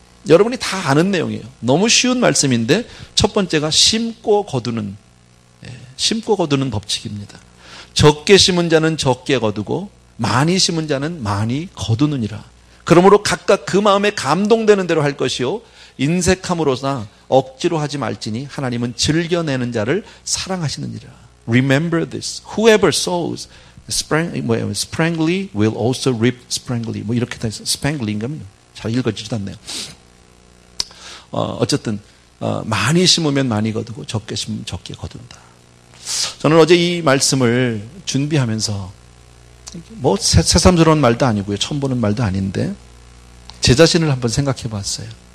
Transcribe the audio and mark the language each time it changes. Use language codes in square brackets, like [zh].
[ko] 여러분이 다 아는 내용이에요. 너무 쉬운 말씀인데 첫 번째가 심고 거두는 법칙입니다. 적게 심은 자는 적게 거두고 많이 심은 자는 많이 거두느니라. 그러므로 각각 그 마음에 감동되는 대로 할 것이요 인색함으로나 억지로 하지 말지니 하나님은 즐겨내는 자를 사랑하시느니라. [en] Remember this. Whoever sows sparingly will also reap sparingly. [ko] 뭐 이렇게 다 있어요. sparingly인가? 잘 읽어지지도 않네요. 어쨌든 많이 심으면 많이 거두고 적게 심으면 적게 거둔다. 저는 어제 이 말씀을 준비하면서 뭐 새삼스러운 말도 아니고요, 처음 보는 말도 아닌데 제 자신을 한번 생각해 봤어요.